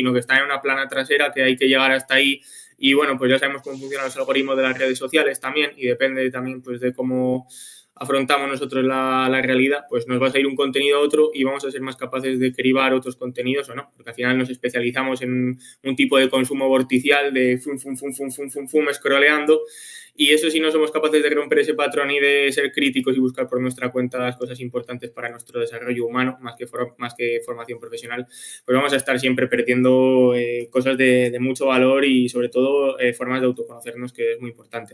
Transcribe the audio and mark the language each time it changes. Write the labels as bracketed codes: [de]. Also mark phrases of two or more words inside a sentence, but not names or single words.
[es] Sino que están en una plana trasera que hay que llegar hasta ahí. Y bueno, pues ya sabemos cómo funcionan los algoritmos de las redes sociales también y depende también pues de cómo afrontamos nosotros la realidad, pues nos va a salir un contenido a otro y vamos a ser más capaces de cribar otros contenidos o no, porque al final nos especializamos en un tipo de consumo vorticial de fum, fum, fum, fum, fum, fum, fum, scrolleando, y eso si no somos capaces de romper ese patrón y de ser críticos y buscar por nuestra cuenta las cosas importantes para nuestro desarrollo humano, más que formación profesional, pues vamos a estar siempre perdiendo cosas de mucho valor y sobre todo formas de autoconocernos, que es muy importante.